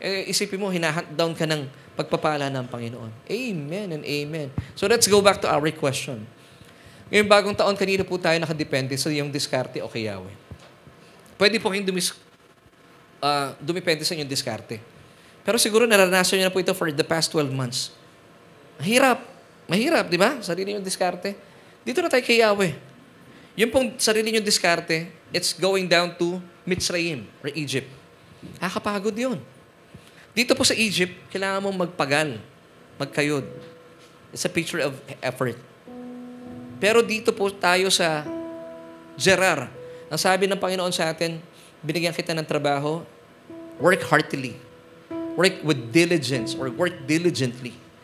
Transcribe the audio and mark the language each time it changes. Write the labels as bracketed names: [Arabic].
[Filipino] Isipin mo, hinahunt down ka ng pagpapala ng Panginoon. [English] Amen and amen. So let's go back to our question. [Filipino] Ngayong bagong taon, kanina po tayo nakadepende sa iyong diskarte o kay Yahweh. Pwede po kayong dumipende sa inyong diskarte. Pero siguro naranasan niyo na po ito [English] for the past 12 months. [Filipino] Mahirap, di ba? Sarili yung diskarte. Dito na tayo kay Yahweh. Yung pong sarili yung diskarte, [English] it's going down to Mitzrayim or Egypt. [Filipino] Nakakapagod yun. Dito po sa Egypt, kailangan mong magkayod. [English] It's a picture of effort. [Filipino] Pero dito po tayo sa Gerar. Ang sabi ng Panginoon sa atin, binigyan kita ng trabaho, [English] work heartily. Work with diligence or work diligently.